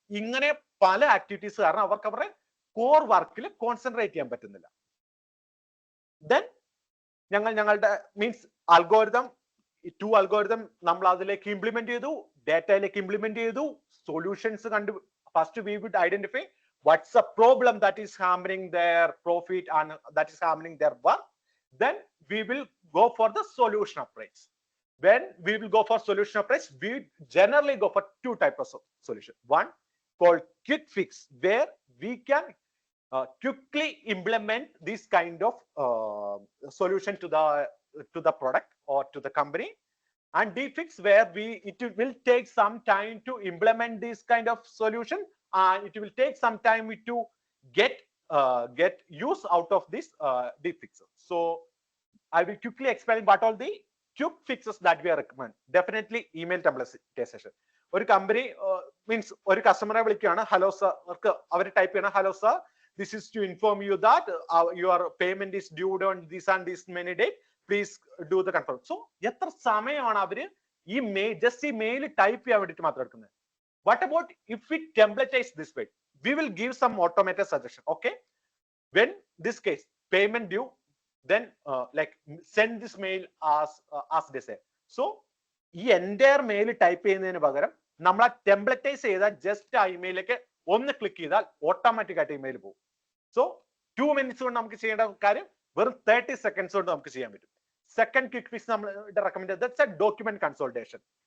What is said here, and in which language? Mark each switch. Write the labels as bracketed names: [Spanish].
[Malayalam] ഇങ്ങനെ പല ആക്ടിവിറ്റീസ് കാരണം അവർക്ക് അവരുടെ കോർ വർക്കിൽ കോൺസെൻട്രേറ്റ് ചെയ്യാൻ പറ്റുന്നില്ല. ദെൻ ഞങ്ങളുടെ മീൻസ് അൽഗോരിതം, 2 അൽഗോരിതം നമ്മൾ അതിലേക്ക് ഇംപ്ലിമെന്റ് ചെയ്തു, ഡാറ്റയിലേക്ക് ഇംപ്ലിമെന്റ് ചെയ്തു, [English] Solutions first we would identify what's the problem that is hampering their profit and that is hampering their work, then we will go for the solution approach. When we will go for solution approach, we generally go for two types of solution. One called quick fix, where we can quickly implement this kind of solution to the product or to the company, and defix, where it will take some time to implement this kind of solution, and it will take some time to get use out of this defix. So I will quickly explain what all the quick fixes that we recommend. Definitely email templatization. [Malayalam] ഒരു company means ഒരു കസ്റ്റമറെ വിളിക്കുകയാണ്, hello sir, [English] അവർ ടൈപ്പ് ചെയ്യണം, hello sir, this is to inform you that your payment is due on this and this many date, please do the confirm. [Malayalam] So എത്ര സമയമാണ് അവര് ഈ just ഈ mail type ചെയ്യാൻ വേണ്ടിട്ട് മാത്രം എടുക്കുന്നത്? [English] What about if we templatize this way? We will give some automated suggestion. Okay, when this case payment due, then like send this mail as desired. [Malayalam] So ഈ [English] entire mail [Malayalam] ടൈപ്പ് ചെയ്യുന്നതിന് പകരം നമ്മൾ ആ ടെംപ്ലേറ്റൈസ് ചെയ്താൽ ജസ്റ്റ് ആ ഇമെയിലേക്ക് ഒന്ന് click ചെയ്താൽ automatic ആയിട്ട് ഇമെയിൽ പോകും. സോ 2 minutes കൊണ്ട് നമുക്ക് ചെയ്യേണ്ട കാര്യം വെറും 30 seconds കൊണ്ട് നമുക്ക് ചെയ്യാൻ പറ്റും. സെക്കൻഡ് ക്വിക്ക് ഫിക്സ് നമ്മൾ റെക്കമെൻഡ് ചെയ്തത് ഡോക്യുമെന്റ് കൺസോൾട്ടേഷൻ.